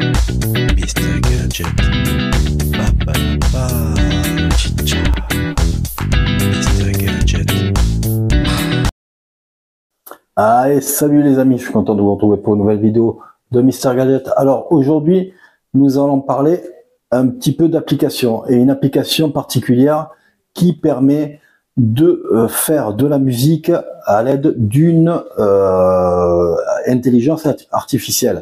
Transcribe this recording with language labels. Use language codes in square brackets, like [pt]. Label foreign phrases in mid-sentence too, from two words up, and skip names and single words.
[fr] Mr. Gadget. Ba, ba, ba. Chicha. Mr. Gadget. Allez, salut les amis, je suis content de vous retrouver pour une nouvelle vidéo de Mr. Gadget. Alors aujourd'hui, nous allons parler un petit peu d'application et une application particulière qui permet de faire de la musique à l'aide d'une intelligence artificielle.